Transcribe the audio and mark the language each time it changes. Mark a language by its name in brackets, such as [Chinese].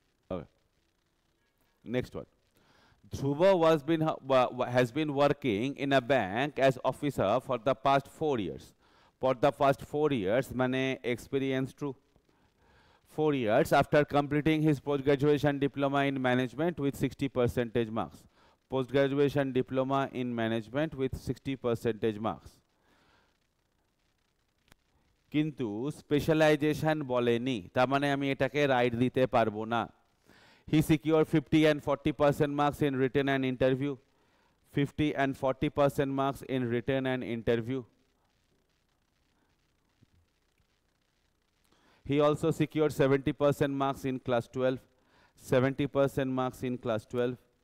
[English] Okay. Next one. Dhruva has been working in a bank as officer for the past 4 years. For the past 4 years, [Bangla] mane [English] experience true. 4 years after completing his post-graduation diploma in management with 60% marks. Post-graduation diploma in management with 60% marks. [Bangla] কিন্তু specialisation বলেনি, তার মানে আমি এটাকে right দিতে পারবো না। [English] He secured 50 and 40% marks in written and interview, 50 and 40% marks in written and interview. He also secured 70% marks in class 12, 70% marks in class 12.